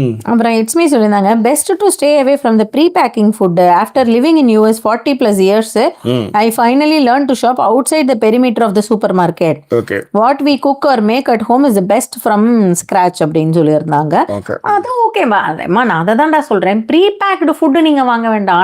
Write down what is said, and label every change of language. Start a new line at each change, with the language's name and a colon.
Tamil: அப்புறம் இட்ஸ்மி சொல்லியிருந்தாங்க
English: Best to stay away from the pre packing food. After living in US 40+ years, I finally learned to shop outside the perimeter of the supermarket. What we cook or make at home is the best from scratch
Tamil: அப்படின்னு சொல்லியிருந்தாங்க. அது ஓகேவா? அதேம்மா நான் அதை தான்டா சொல்கிறேன், pre packed food நீங்கள் வாங்க வேண்டாம்.